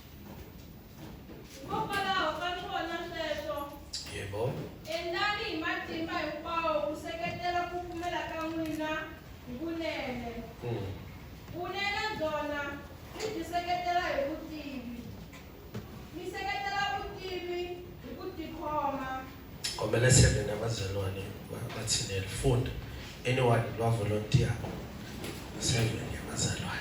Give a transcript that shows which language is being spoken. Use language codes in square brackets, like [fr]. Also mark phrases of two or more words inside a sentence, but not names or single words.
[ts] Yebo. Endani imatimba hinkwawo ku seketela ku pfumela ka n'wina hi vunene. Vunene byona mi byi seketela hi vutivi. Mi seketela vutivi hi ku tikhoma. [zu] Kombela 7 abazalwane bathinele funda. [en] Anyone who volunteer 7 yabazalwane.